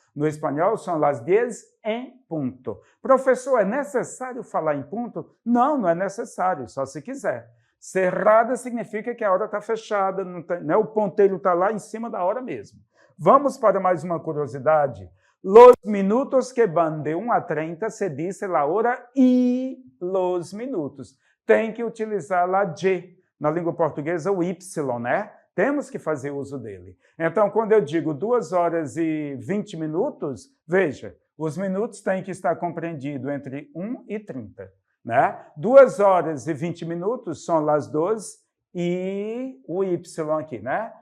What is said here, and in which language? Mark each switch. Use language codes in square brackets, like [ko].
[pt] No espanhol, são las 10 em ponto. Professor, é necessário falar em ponto? Não, não é necessário, só se quiser. Cerrada significa que a hora está fechada, não tem, né? O ponteiro está lá em cima da hora mesmo. Vamos para mais uma curiosidade. [es] Los minutos que van de 1 a 30 se dice la hora y los minutos. [pt] Tem que utilizar lá de, na língua portuguesa, o Y, né? Temos que fazer uso dele. Então, quando eu digo 2 horas e 20 minutos, veja, os minutos têm que estar compreendidos entre 1 e 30. Né? 2 horas e 20 minutos são las 12 e o Y aqui, né?